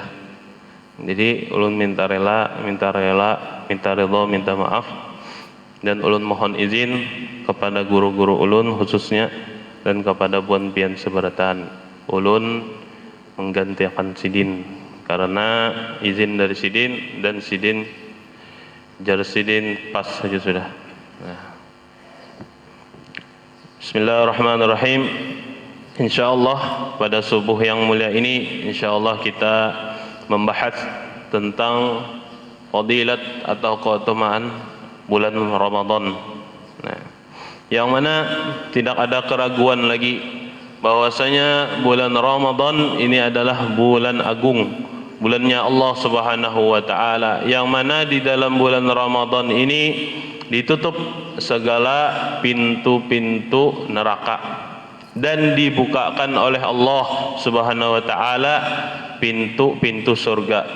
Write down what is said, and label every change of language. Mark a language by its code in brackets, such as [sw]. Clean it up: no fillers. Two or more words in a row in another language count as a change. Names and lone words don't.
[bjn] Jadi ulun minta rela, minta ridha, minta maaf, dan ulun mohon izin kepada guru-guru ulun khususnya dan kepada buan pian seberatan ulun menggantikan sidin karena izin dari Sidin dan Sidin jar Sidin pas saja sudah. Nah. [ar] بسم الله الرحمن الرحيم. [id] Insyaallah pada subuh yang mulia ini insyaallah kita membahas tentang fadilat atau keutamaan bulan Ramadan. Nah, yang mana tidak ada keraguan lagi bahwasanya bulan Ramadan ini adalah bulan agung, bulannya Allah [ar] سبحانه وتعالى, [id] yang mana di dalam bulan Ramadan ini ditutup segala pintu-pintu neraka dan dibukakan oleh Allah [ar] سبحانه وتعالى [id] pintu-pintu surga.